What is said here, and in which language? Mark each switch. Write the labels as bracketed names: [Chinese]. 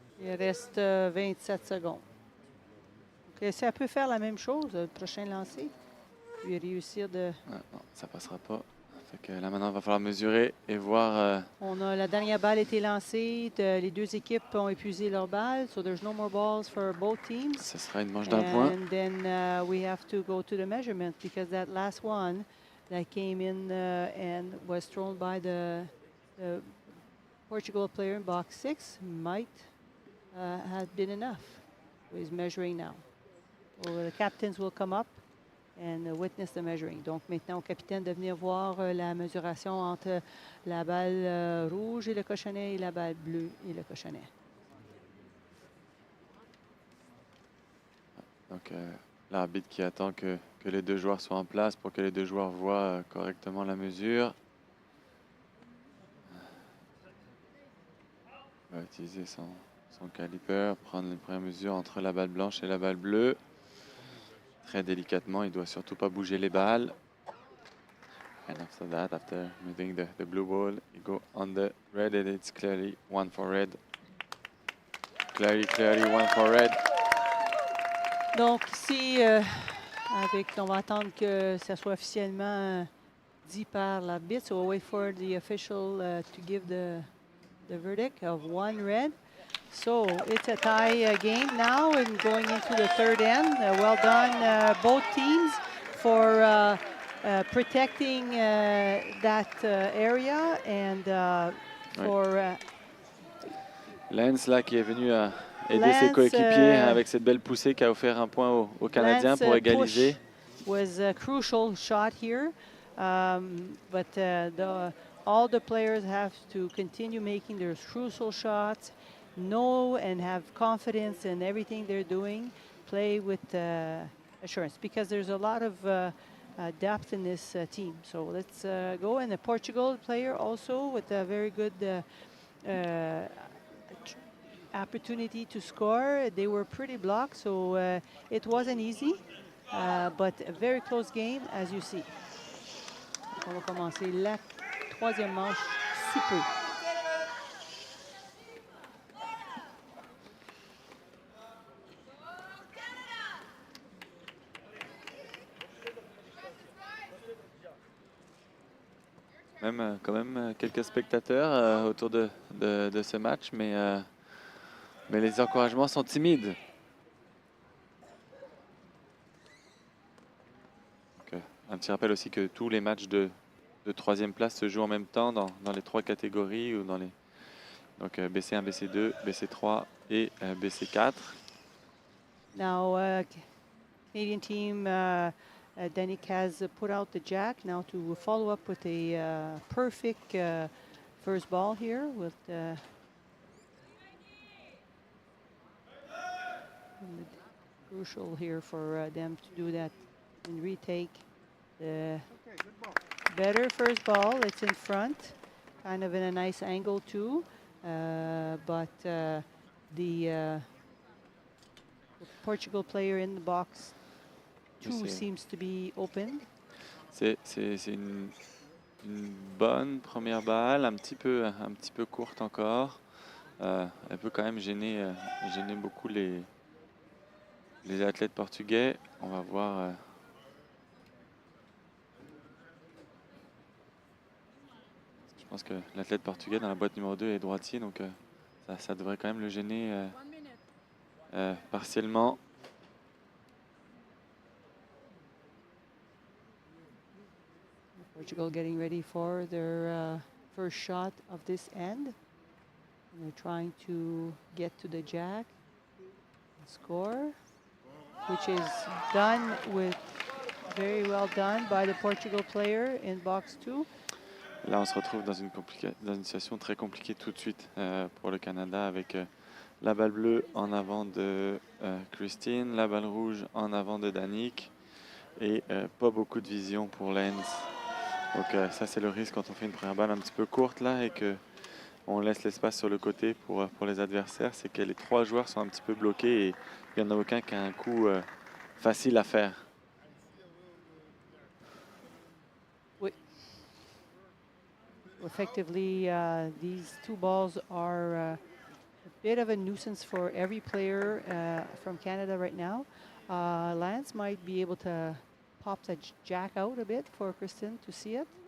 [French] Il reste 27 secondes. Donc, si elle peut faire la même chose, le prochain lancer, puis réussir de... Ah, non, ça passera pas. Fait que là maintenant, il va falloir mesurer et voir. La dernière balle a été lancée. Les 2 équipes ont épuisé leurs balles. [English] So there's no more balls for both teams. [French] Ce sera une manche d'un point. [English] And then we have to go to the measurement because that last one that came in and was thrown by the Portugal player in box 6 might have been enough. So he's measuring now. So the captains will come up and witness the measuring. [French] Donc maintenant au capitaine de venir voir la mesuration entre la balle rouge et le cochonnet et la balle bleue et le cochonnet. Donc l'arbitre qui attend que les 2 joueurs soient en place pour que les 2 joueurs voient correctement la mesure. Il va utiliser son caliper, prendre les premières mesures entre la balle blanche et la balle bleue. Très délicatement, il ne doit surtout pas bouger les balles. [English] And after that, after moving the blue ball, you go on the red and it's clearly 1 for red. Clearly 1 for red. [French] Donc ici, on va attendre que ça soit officiellement dit par l'arbitre. [English] So we'll wait for the official to give the verdict of 1 red. So it's a tie game now and going into the third end. Well done, both teams, for protecting that area and for... [French] Lance là qui est venu aider ses coéquipiers avec cette belle poussée qui a offert un point aux Canadiens pour égaliser. [English] Was a crucial shot here, but all the players have to continue making their crucial shots, know and have confidence in everything they're doing, play with assurance, because there's a lot of depth in this team. So let's go. And the Portugal player also with a very good opportunity to score. They were pretty blocked, so it wasn't easy, but a very close game, as you see. [French] On va commencer la 3e manche sous peu. Quand même quelques spectateurs autour de ce match, mais les encouragements sont timides. Donc, un petit rappel aussi que tous les matchs de 3e place se jouent en même temps dans les 3 catégories ou dans les donc BC1, BC2, BC3 et BC4. [English] Now, Canadian team, Danik has put out the jack now to follow up with a perfect first ball here with crucial here for them to do that and retake The better first ball. It's in front, kind of in a nice angle too. But the Portugal player in the box two seems to be open. [French] C'est une bonne première balle, un petit peu courte encore. Elle peut quand même gêner beaucoup les athlètes portugais. On va voir. Je pense que l'athlète portugais dans la boîte numéro 2 est droitier, donc ça devrait quand même le gêner partiellement. [English] Portugal getting ready for their first shot of this end. And they're trying to get to the jack and score, which is done with very well done by the Portugal player in box 2. [French] Là, on se retrouve dans une situation très compliquée tout de suite pour le Canada avec la balle bleue en avant de Christine, la balle rouge en avant de Danique et pas beaucoup de vision pour Lens. Donc ça, c'est le risque quand on fait une première balle un petit peu courte là et qu'on laisse l'espace sur le côté pour les adversaires, c'est que les trois joueurs sont un petit peu bloqués et il n'y en a aucun qui a un coup facile à faire. [English] Effectively, these two balls are a bit of a nuisance for every player from Canada right now. Lance might be able to pop the jack out a bit for Kristen to see it.